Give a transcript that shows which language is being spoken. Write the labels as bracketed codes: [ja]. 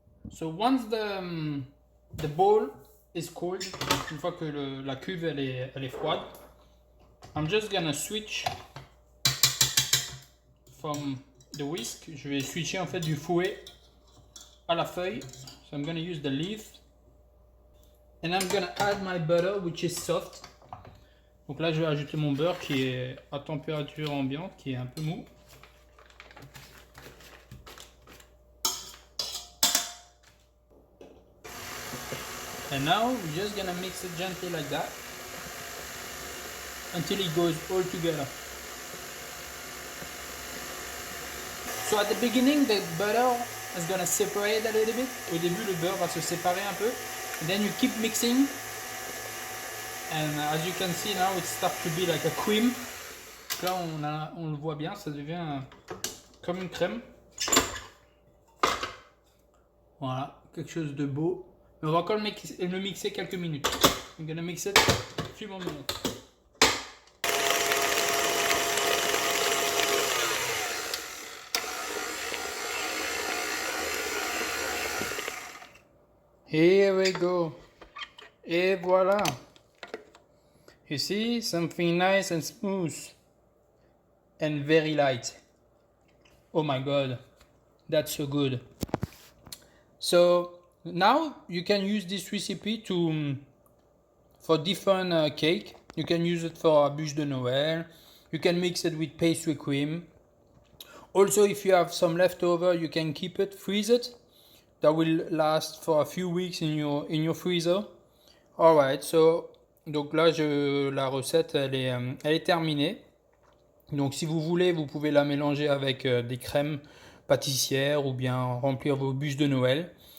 [en] So once the bowl is cold, [fr] une fois que la cuve elle est froide, [en] I'm just gonna switch from the whisk. [fr] Je vais switcher en fait du fouet à la feuille. [en] So I'm gonna use the leaf. And I'm gonna add my butter which is soft. [fr] Donc là je vais ajouter mon beurre qui est à température ambiante, qui est un peu mou. [en] And now we're just gonna mix it gently like that until it goes all together. So at the beginning, the butter is gonna separate a little bit. [fr] Au début, le beurre va se séparer un peu. [en] And then you keep mixing. And as you can see now, it starts to be like a cream. [fr] Là, on le voit bien, ça devient comme une crème. Voilà, quelque chose de beau. Mais on va encore le mixer quelques minutes. [en] I'm gonna mix it a few more minutes. Here we go. [fr] Et voilà. [en] You see, something nice and smooth. And very light. Oh my god. That's so good. So now you can use this recipe for different cake. You can use it for a bûche de Noël. You can mix it with pastry cream. Also, if you have some leftover, you can keep it, freeze it. That will last for a few weeks in your freezer. Alright, so [fr] donc là la recette elle est terminée. Donc si vous voulez, vous pouvez la mélanger avec des crèmes pâtissières ou bien remplir vos bûches de Noël.